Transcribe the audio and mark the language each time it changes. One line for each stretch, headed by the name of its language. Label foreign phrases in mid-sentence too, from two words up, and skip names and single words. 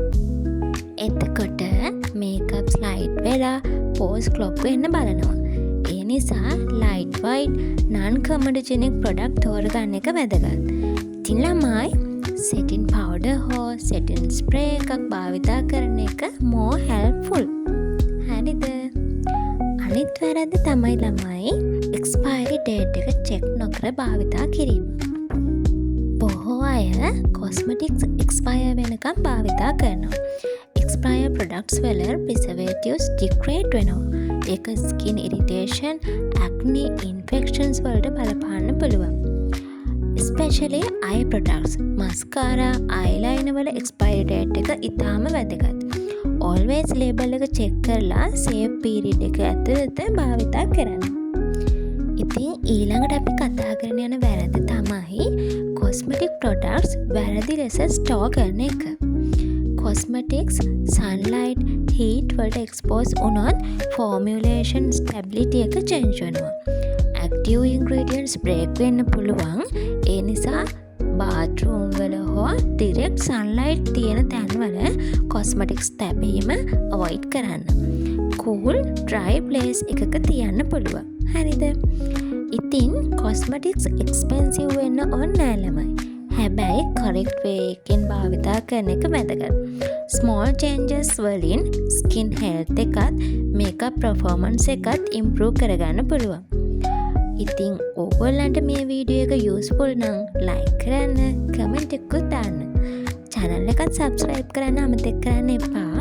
Sinhala: එතකොට
English: makeup slide
Sinhala: වෙලා
English: pores clog
Sinhala: වෙන්න බලනවා. ඒ නිසා
English: light weight non comedogenic product
Sinhala: තෝරගන්න එක වැදගත්. ඉතින් ළමයි
English: setting powder
Sinhala: හෝ
English: setting spray
Sinhala: එකක් භාවිතා කරන එක
English: more helpful.
Sinhala: හරිද? අනිත් වැරද්ද තමයි ළමයි
English: expiry date
Sinhala: එක check නොකර භාවිතා කිරීම. බොහෝ අය cosmetics expire වෙනකම් භාවිතා කරනවා.
English: expire products
Sinhala: වල
English: preservatives degrade
Sinhala: වෙනවා. ඒක
English: skin irritation, acne, infections
Sinhala: වලට බලපාන්න පුළුවන්.
English: especially eye products, mascara, eyeliner
Sinhala: වල
English: expiry date
Sinhala: එක ඉතාම වැදගත්.
English: always label
Sinhala: එක check කරලා
English: safe period
Sinhala: එක ඇතුළත භාවිතා කරන්න. ඉතින් ඊළඟට අපි කතා කරන යන වැරද්ද තමයි
English: cosmetic products
Sinhala: වැරදි ලෙස store කරන එක.
English: cosmetics sunlight heat
Sinhala: වලට expose වුණොත්
English: formulation stability
Sinhala: එක change වෙනවා.
English: active ingredients break
Sinhala: වෙන්න පුළුවන්. ඒ නිසා bathroom වල හෝ
English: direct sunlight
Sinhala: තියෙන තැන්වල cosmetics තැබීම avoid කරන්න.
English: cool dry place
Sinhala: එකක තියන්න පුළුවන්. හරිද? ඉතින්
English: cosmetics expensive
Sinhala: වෙන්න ඕනේ නෑ ළමයි. හැබැයි
English: correct way
Sinhala: එකෙන් භාවිතා කරන එක වැදගත්.
English: small changes
Sinhala: වලින්
English: skin health
Sinhala: එකත්
English: makeup performance
Sinhala: එකත් improve කරගන්න පුළුවන්. ඉතින් ඕගොල්ලන්ට මේ වීඩියෝ එක useful නම් like කරන්න, comment එකකුත් දාන්න. channel එකත් subscribe කරන්න අමතක කරන්න එපා.